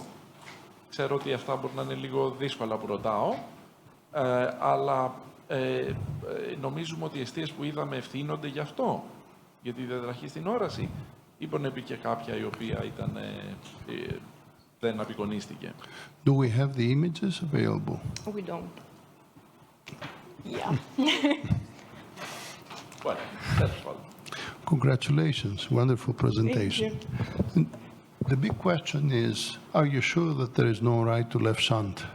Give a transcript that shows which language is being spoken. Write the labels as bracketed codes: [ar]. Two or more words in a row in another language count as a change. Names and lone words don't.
[el] Ξέρω ότι αυτά μπορεί να είναι λίγο δύσκολα που ρωτάω, αλλά νομίζουμε ότι οι αιστείες που είδαμε ευθύνονται γι' αυτό, για τη διαταραχή στην όραση, ή μπορεί να πει και κάποια η οποία δεν απεικονίστηκε? [en] Do we have the images available? We don't. Yeah. Well, that's fine. Congratulations. Wonderful presentation. The big question is, are you sure that there is no right to left shunt?